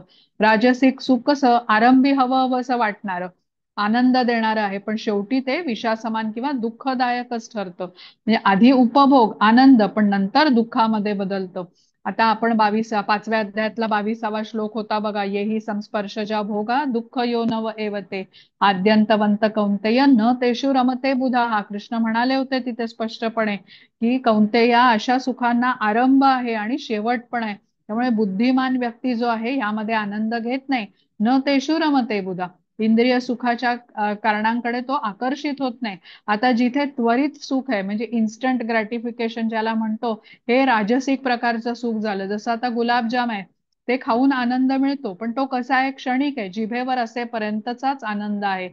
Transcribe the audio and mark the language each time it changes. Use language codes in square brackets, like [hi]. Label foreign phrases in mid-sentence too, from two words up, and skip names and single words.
[mr] राजसिक सुख कसं, आरंभी हवं हवं असं वाटणारं, आनंद देणारं आहे, पण शेवटी ते विषासमान किंवा दुःखदायकच ठरतं. म्हणजे आधी उपभोग आनंद, पण नंतर दुःखामध्ये बदलतं. आता आपण 5व्या अध्यायातला 22वा श्लोक होता बघा, [sa] येही संस्पर्शजा भोगा दुःख यो नव एवते आद्यंतवंत कौंतेय न तेषु रमते बुधा. [mr] हा कृष्ण म्हणाले होते तिथे स्पष्टपणे की कौंतेया, अशा सुखांना आरंभ आहे आणि शेवट पण आहे. त्यामुळे बुद्धिमान व्यक्ती जो आहे यामध्ये आनंद घेत नाही. [sa] न तेषु रमते बुधा, [mr] इंद्रिय सुखाच्या कारणांकडे तो आकर्षित होत नाही. आता जिथे त्वरित सुख आहे, म्हणजे [en] instant gratification [mr] ज्याला म्हणतो, हे राजसिक प्रकारचं सुख झालं. जसं आता गुलाबजाम आहे, ते खाऊन आनंद मिळतो, पण तो कसा आहे, क्षणिक आहे, जिभेवर असेपर्यंतचाच आनंद आहे.